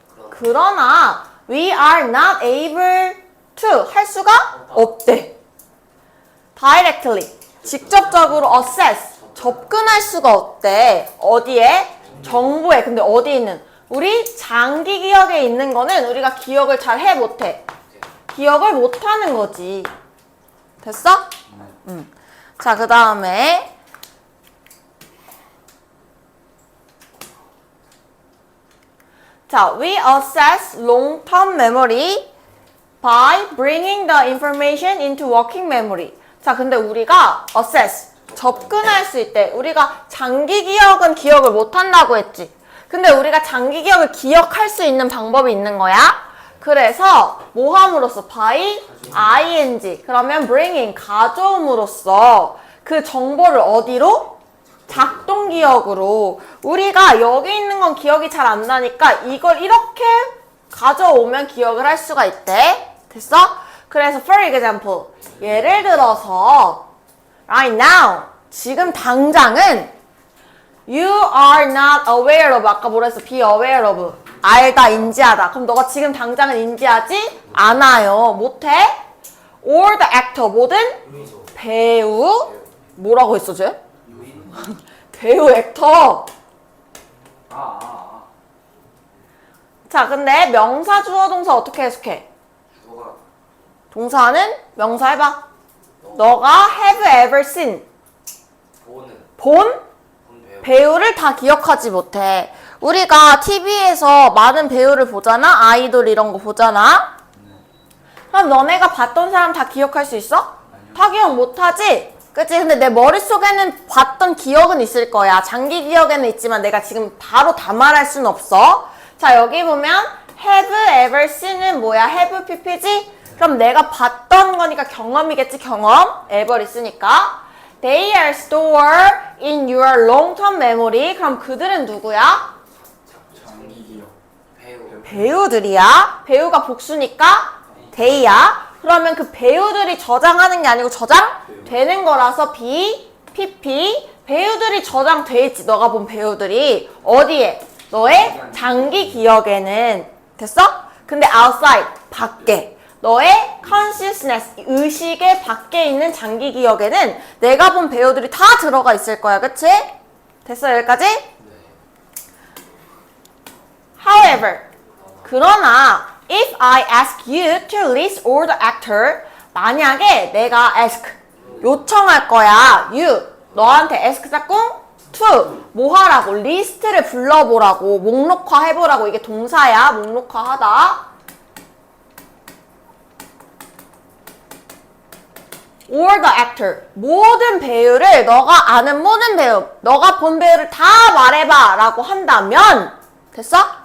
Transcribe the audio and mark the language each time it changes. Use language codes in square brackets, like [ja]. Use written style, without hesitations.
[ko] 그러나 [en] we are not able to [ko] 할 수가 없대. directly 직접적으로 access 접근할 수가 없대. 어디에? 정보에. 근데 어디 있는? 우리 장기 기억에 있는 거는 우리가 기억을 잘 해 못해. 기억을 못하는 거지. 됐어? 응. [en] 자, 그 다음에 자, we access long-term memory by bringing the information into working memory. [ko] 자, 근데 우리가 access, 접근할 수 있대. 우리가 장기 기억은 기억을 못한다고 했지. 근데 우리가 장기 기억을 기억할 수 있는 방법이 있는 거야. 그래서 뭐 함으로써 by ing 그러면 bringing 가져옴으로써 그 정보를 어디로? 작동 기억으로. 우리가 여기 있는 건 기억이 잘 안 나니까 이걸 이렇게 가져오면 기억을 할 수가 있대. 됐어? [en] 그래서 for example [ko] 예를 들어서 [en] right now [ko] 지금 당장은 [en] you are not aware of [ko] 아까 뭐라 했어? [en] be aware of [ko] 알다, 인지하다. 그럼 너가 지금 당장은 인지하지 않아요. 못해? or the actor 뭐든 배우 뭐라고 했어 쟤? 배우 액터. 자, 근데 명사, 주어, 동사 어떻게 해석해? 주어가 동사는 명사 해봐. 너가 [en] have ever seen [ko] 본 배우를 다 기억하지 못해. 우리가 TV에서 많은 배우를 보잖아. 아이돌 이런 거 보잖아. 그럼 너네가 봤던 사람 다 기억할 수 있어? 다 기억 못하지? 그치? 근데 내 머릿속에는 봤던 기억은 있을 거야. 장기 기억에는 있지만 내가 지금 바로 다 말할 수는 없어. 자, 여기 보면 have ever seen은 뭐야? have pp지? 그럼 내가 봤던 거니까 경험이겠지, 경험. ever 있으니까. [en] They are stored in your long-term memory. [ko] 그럼 그들은 누구야? 장기 기억. 배우. 배우들이야. 배우가 복수니까 they야. 그러면 그 배우들이 저장하는 게 아니고 저장되는 거라서 be, pp. 배우들이 저장돼 있지. 너가 본 배우들이. 어디에? 너의 장기 기억에는. 됐어? 근데 outside, 밖에. 너의 consciousness, 의식의 밖에 있는 장기 기억에는 내가 본 배우들이 다 들어가 있을 거야. 그치? 됐어? 여기까지? 네. [en] However, However, [ko] 그러나 [en] if I ask you to list all the actor, [ko] 만약에 내가 [en] ask, [ko] 요청할 거야. you, 너한테 ask 짝꿍 to, 뭐 하라고? 리스트를 불러보라고, 목록화 해보라고. 이게 동사야. 목록화 하다. [en] or the actor, [ko] 모든 배우를, 너가 아는 모든 배우, 너가 본 배우를 다 말해봐 라고 한다면, 됐어?